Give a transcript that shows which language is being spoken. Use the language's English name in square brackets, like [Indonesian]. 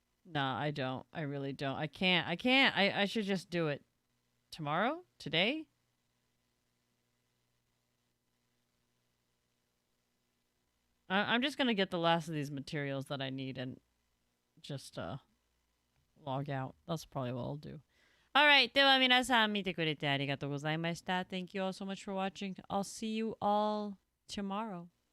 [English] Nah, I don't. I really don't. I can't. I should just do it tomorrow, today. I'm just gonna get the last of these materials that I need and just log out. That's probably what I'll do. Alright, [Japanese] では皆さん見てくれてありがとうございました。 [English] Thank you all so much for watching. I'll see you all tomorrow.